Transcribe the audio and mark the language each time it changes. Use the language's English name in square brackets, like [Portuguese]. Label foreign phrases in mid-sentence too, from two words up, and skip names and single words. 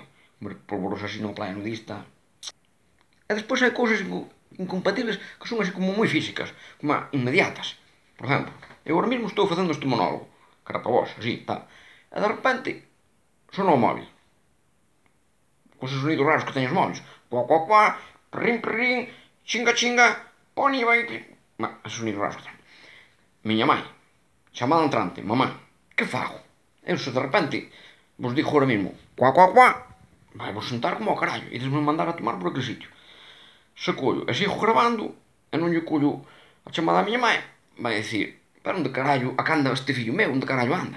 [Galician] Hombre, polvorós así na playa nudista. E despois hai cousas incompatibles que son así como moi físicas, como inmediatas. Por exemplo, eu agora mesmo estou facendo este monólogo, cara para vos, así, tal. E de repente, sona o móvil. Con esos sonidos raros que teñen os móviles. Cuá, cuá, cuá, perrín, perrín, chinga, chinga, poni, vai... Esos sonidos raros que teñen. Miña mãe, chamada entrante, mamá, que fago? Eu se de repente vos digo agora mesmo, cuá, cuá, cuá, vai vos sentar como ao carallo, e desme mandar a tomar por aquel sitio. Se collo e sigo grabando, e non lle collo a chamada a miña mãe, vai dicir, pero onde carallo, a que anda este fillo meu, onde carallo anda?